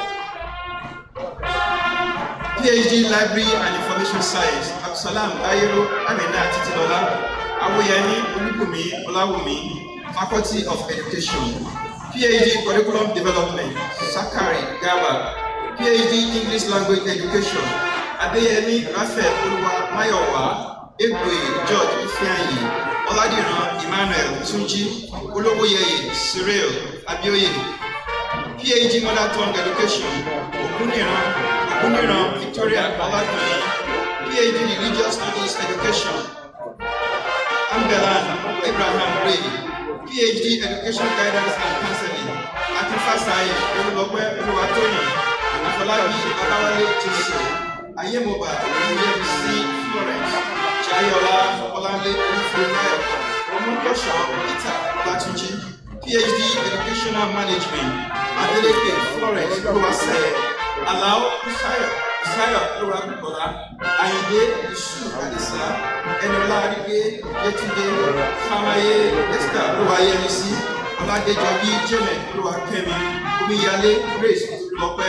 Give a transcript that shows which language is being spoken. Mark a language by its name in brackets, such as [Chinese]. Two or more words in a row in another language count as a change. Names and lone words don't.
[English] PhD Library and Information Science, Absalam Ayero Amina Titilola, Awoyemi Olubumi Olawumi, Faculty of Education, PhD Curriculum Development, Sakari Gaba, PhD English Language Education, Adeyemi Raphael Oluwa Mayowa, Egwe George Ifeanyi, Oladiran Emmanuel Tunji, Oloboyeye Cyril Abioye, PhD Mother Tongue Education, Oguniran Victoria Oladuni, PhD Religious Studies Education, Ambelan Abraham Ray, PhD Education Guidance and Counseling, Akifasai Olulope Oluwatoyin, Afolabi Abawale Jose, Ayemoba Oluyemisi Florence, Jayola Olanle Olufurayo, Omokosho Peter Olatunji, PhD Educational Management, Adeleke Florence Oluwase, Alao Usayo Oluwabukola, Ayinde Isu Adisa, Enola Arige Yetunde, Famaye Esther Oluwayemisi, Oladejobi Jeme Oluwakemi, Omiyale Grace Olulope,